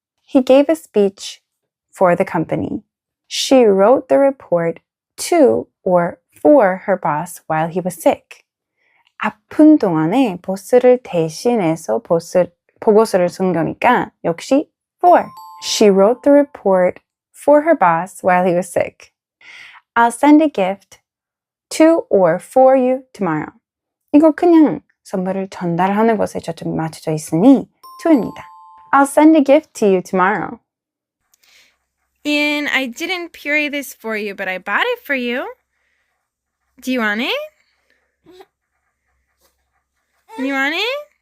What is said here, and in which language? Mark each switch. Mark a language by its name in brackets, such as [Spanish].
[English] He gave a speech for the company. She wrote the report to or for her boss while he was sick. [Korean] 아픈 동안에 보스를 대신해서 보고서를 쓴 거니까 역시 for. [English] She wrote the report for her boss while he was sick. I'll send a gift to or for you tomorrow. [Korean] 이거 그냥 선물을 전달하는 것에 초점이 맞춰져 있으니 to입니다. [English] I'll send a gift to you tomorrow. Ian, I didn't puree this for you, but I bought it for you. Do you want it? You want it?